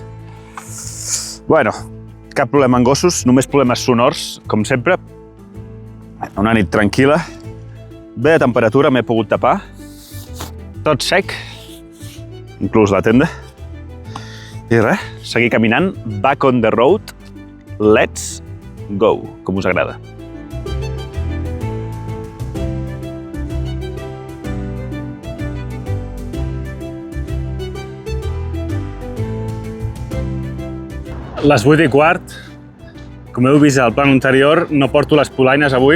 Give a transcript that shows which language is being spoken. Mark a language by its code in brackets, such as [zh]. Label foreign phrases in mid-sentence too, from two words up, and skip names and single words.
[ca] Bueno, cap problema amb gossos, només problemes sonors, com sempre. Una nit tranquil·la. Bé de temperatura, m'he pogut tapar. Tot sec, inclús la tenda. I res, seguir caminant, [en] back on the road, let's go, [ca] com us agrada. Les 8:15, com heu vist al plan anterior, no porto les polaines avui.